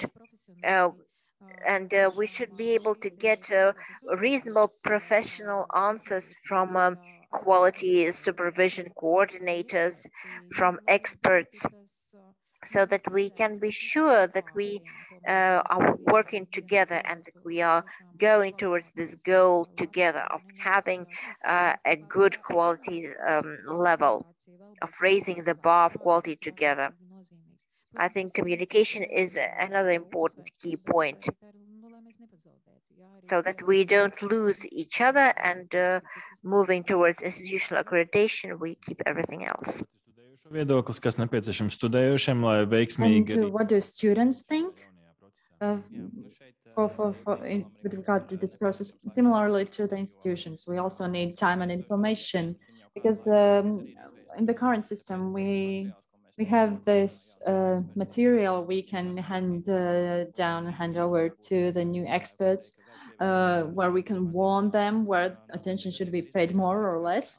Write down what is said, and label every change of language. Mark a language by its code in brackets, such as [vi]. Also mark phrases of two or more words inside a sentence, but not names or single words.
[en] And we should be able to get reasonable professional answers from quality supervision coordinators, from experts, so that we can be sure that we are working together and that we are going towards this goal together of having a good quality level, of raising the bar of quality together. I think communication is another important key point, so that we don't lose each other, and moving towards institutional accreditation, we keep everything else. [lv] Viedoklis, kas nepieciešams studējušiem, lai veiksmīgi. [en] And what do students think with regard to this process? Similarly to the institutions, we also need time and information, because in the current system, we have this material we can hand down and hand over to the new experts, where we can warn them where attention should be paid more or less.